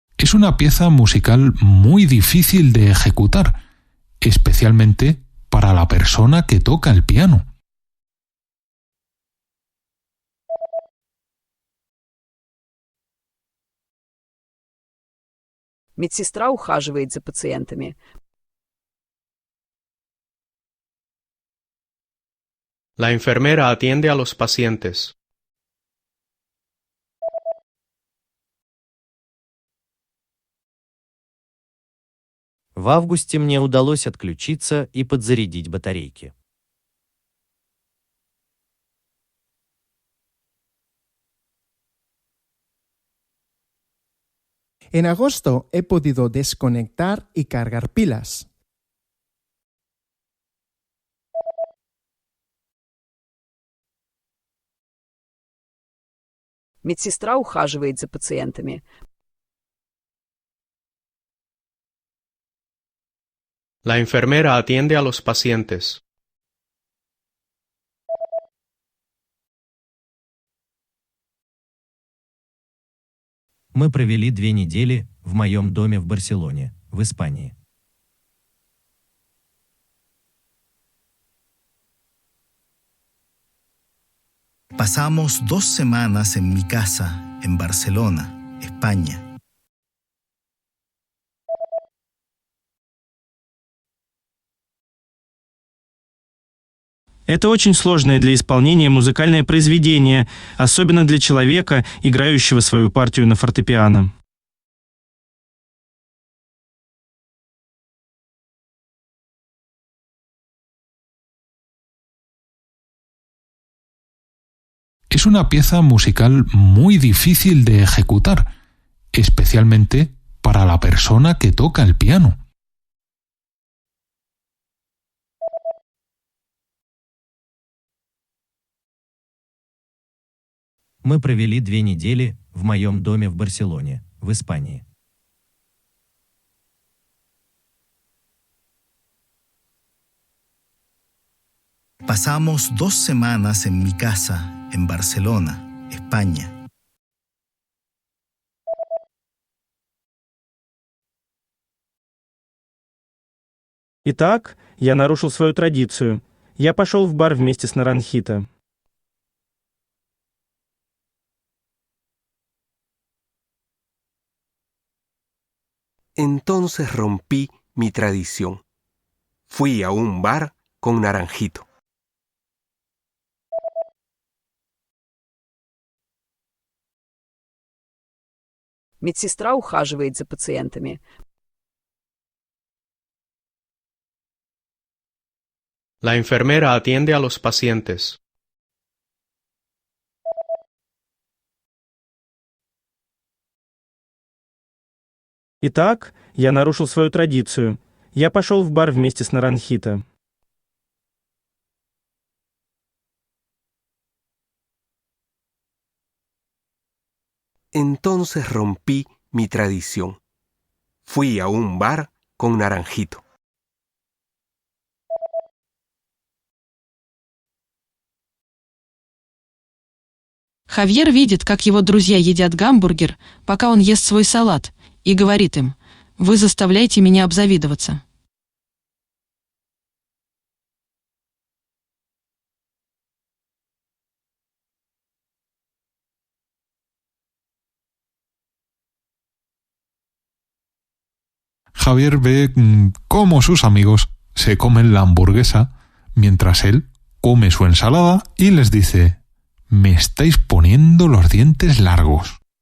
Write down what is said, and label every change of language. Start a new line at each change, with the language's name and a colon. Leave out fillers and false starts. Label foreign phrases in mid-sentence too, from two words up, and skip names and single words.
Spanish: Es una pieza musical muy difícil de ejecutar, especialmente para la persona que toca el piano.
Russian: Медсестра ухаживает за пациентами.
Spanish: La enfermera atiende a los pacientes.
Russian: В августе мне удалось отключиться и подзарядить батарейки.
Spanish: En agosto he podido desconectar y cargar pilas.
Russian: Медсестра ухаживает за пациентами.
Spanish: La enfermera atiende a los pacientes.
Russian: Мы провели 2 недели в моем доме в Барселоне, в Испании.
Spanish: Pasamos 2 semanas en mi casa, en Barcelona, España.
Russian: Это очень сложное для исполнения музыкальное произведение, особенно для человека, играющего свою партию на фортепиано.
Spanish: Es una pieza musical muy difícil de ejecutar, especialmente para la persona que toca el piano.
Russian: Мы провели 2 недели в моем доме в Барселоне, в Испании.
Spanish: Pasamos 2 semanas en mi casa, en Barcelona, España.
Russian: Итак, я нарушил свою традицию. Я пошел в бар вместе с Наранхито.
Spanish: Entonces rompí mi tradición. Fui a un bar con Naranjito.
Russian: Медсестра ухаживает за пациентами.
Spanish: La enfermera atiende a los pacientes.
Russian: Итак, я нарушил свою традицию. Я пошел в бар вместе с Наранхито.
Spanish: Entonces rompí mi tradición. Fui a un bar con Naranjito.
Russian: Хавьер видит, как его друзья едят гамбургер, пока он ест свой салат, и говорит им: «Вы заставляете меня обзавидоваться».
Spanish: Javier ve cómo sus amigos se comen la hamburguesa mientras él come su ensalada y les dice: «Me estáis poniendo los dientes largos».